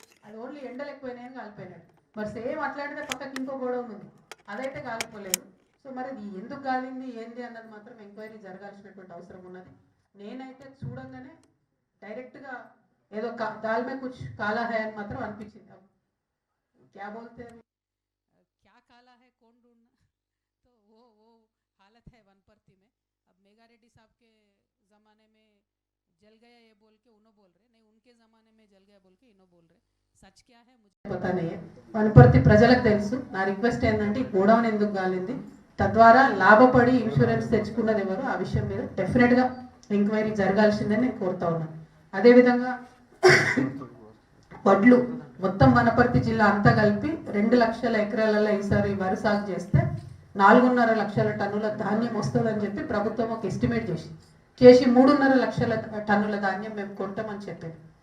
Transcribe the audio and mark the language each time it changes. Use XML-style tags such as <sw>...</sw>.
<te>అది ఓన్లీ ఎండలు ఎక్కువైనాయని కాలిపోయినాడు. మరి సేమ్ అట్లాంటిదే పక్కకి ఇంకో గోడౌన్ ఉంది, అదైతే కాలిపోలేదు. సో మరి అది ఎందుకు కాలింది ఏంది అన్నది మాత్రం ఎంక్వైరీ జరగాల్సినటువంటి అవసరం ఉన్నది. నేనైతే చూడంగానే డైరెక్ట్గా ఏదో</te> <hi>దాల్మే కుచ్ కాలా హై</hi> <te>అని మాత్రం అనిపించింది.</te> <hi>क्या बोलते हैं, क्या काला है कौन ढूंढना, तो वो हालत है वनपर्ती में. अब मेगा रेड्डी साहब के ज़माने में जल गया ये बोल के उन्हों बोल रहे, नहीं उनके ज़माने में जल गया बोल के इन्हों बोल रहे. सच क्या है मुझे पता नहीं है.</hi> <te>వనపర్తి ప్రజలకు తెలుసు. నా రిక్వెస్ట్ ఏంటంటే గోడౌన్ ఎందుకు కాలింది, తద్వారా లాభపడి ఇన్సూరెన్స్ తెచ్చుకున్నది ఎవరు, ఆ విషయం మీద డెఫినెట్గా ఎంక్వైరీ జరగాల్సిందని నేను కోరుతా ఉన్నాను. అదేవిధంగా వడ్లు మొత్తం వనపర్తి జిల్లా అంతా కలిపి 2 లక్షల ఎకరాలలో ఈసారి వరి సాగు చేస్తే 4.5 లక్షల టన్నుల ధాన్యం వస్తుందని చెప్పి ప్రభుత్వం ఒక ఎస్టిమేట్ చేసి 3.5 లక్షల టన్నుల ధాన్యం మేము కొంటామని చెప్పింది.</te>